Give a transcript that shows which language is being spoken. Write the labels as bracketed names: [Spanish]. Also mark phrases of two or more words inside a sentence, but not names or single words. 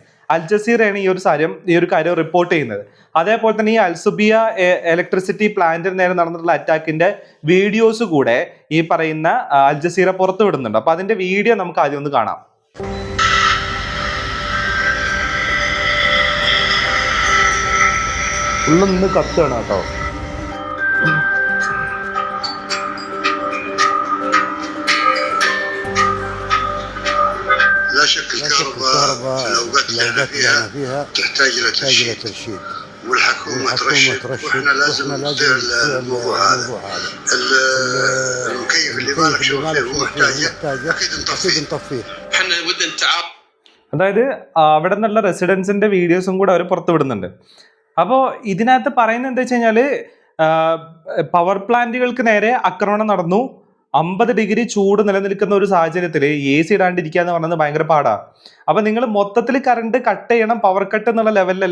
[Malayalam] അൽ ജസീറയാണ് ഈ ഒരു കാര്യം റിപ്പോർട്ട് ചെയ്യുന്നത്. അതേപോലെ തന്നെ ഈ അൽസുബിയ [English] electricity plant [Malayalam] നേരെ നടന്നിട്ടുള്ള അറ്റാക്കിന്റെ വീഡിയോസ് കൂടെ ഈ പറയുന്ന അൽ ജസീറ പുറത്തു വിടുന്നുണ്ട്. അപ്പൊ അതിന്റെ വീഡിയോ നമുക്ക് ആദ്യം ഒന്ന് കാണാം. ഉള്ളിൽ നിന്ന് കത്തുകയാണ് കേട്ടോ. [Arabic] لا شك الكهرباء في الأوقات اللي احنا فيها تحتاج إلى ترشيد والحكومة ترشد واحنا لازم نطيع الموضوع هذا. المكيف اللي مالك شغل فيه ومحتاجه أكيد نطفيه. احنا ودنا التعاون. [Malayalam] അതായത് അവിടെ നിന്നുള്ള റെസിഡൻസിന്റെ വീഡിയോസും കൂടെ അവർ പുറത്തു വിടുന്നുണ്ട്. അപ്പോൾ ഇതിനകത്ത് പറയുന്നത് എന്താ വെച്ച് കഴിഞ്ഞാൽ [English] power plants [Malayalam] നേരെ ആക്രമണം നടന്നു. 50 ഡിഗ്രി ചൂട് നിലനിൽക്കുന്ന ഒരു സാഹചര്യത്തിൽ AC ഇടാണ്ടിരിക്കുക എന്ന് പറയുന്നത് ഭയങ്കര പാടാണ്. അപ്പൊ നിങ്ങൾ മൊത്തത്തിൽ [English] current cut [Malayalam] ചെയ്യണം, [English] power cut [Malayalam] എന്നുള്ള ലെവലിലല്ല.